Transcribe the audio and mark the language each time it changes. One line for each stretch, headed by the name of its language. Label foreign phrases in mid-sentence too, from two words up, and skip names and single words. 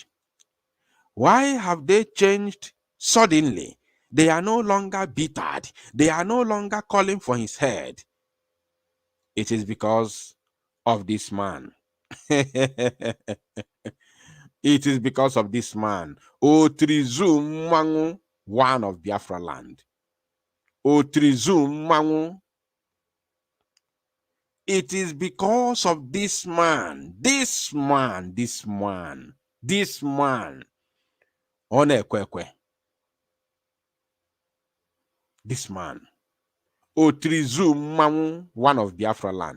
English: Why have they changed suddenly? They are no longer bittered. They are no longer calling for his head. It is because of this man. It is because of this man. Otrizum Mangu, one of Biafra land. Otrizum Mangu. It is because of this man. This man. Onekwekwe. This man. Otrizum Mangu, one of Biafra land.